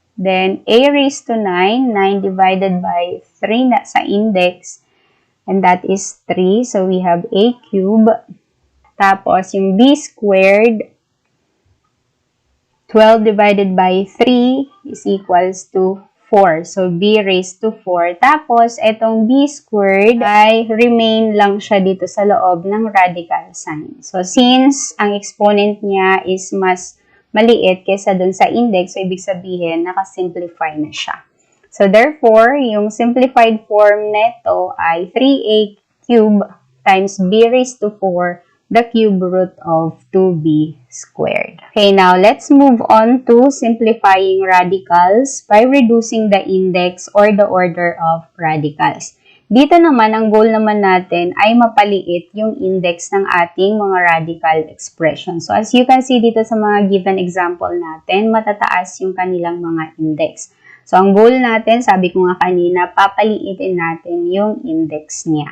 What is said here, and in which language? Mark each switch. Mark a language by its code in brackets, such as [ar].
[en] Then, a raised to 9, 9 divided by 3 [tl] na sa [en] index, and that is 3. So, we have a cube. [tl] Tapos, yung [en] b squared, 12 divided by 3 is equals to 4. So, b raised to 4. [tl] Tapos, itong b squared ay [en] remain [tl] lang siya dito sa loob ng radical sign. [en] So, since [tl] ang exponent niya is mas maliit kaysa dun sa index, so ibig sabihin, nakasimplify na siya. [en] So, therefore, [tl] yung [en] simplified form [tl] neto ay [en] 3a cube times b raised to 4, the cube root of 2b squared. Okay, now let's move on to simplifying radicals by reducing the index or the order of radicals. [tl] Dito naman, ang goal naman natin ay mapaliit yung index ng ating mga radical expression. [en] So, as you can see [tl] dito sa mga given example natin, matataas yung kanilang mga index. So, ang goal natin, sabi ko nga kanina, papaliitin natin yung index niya.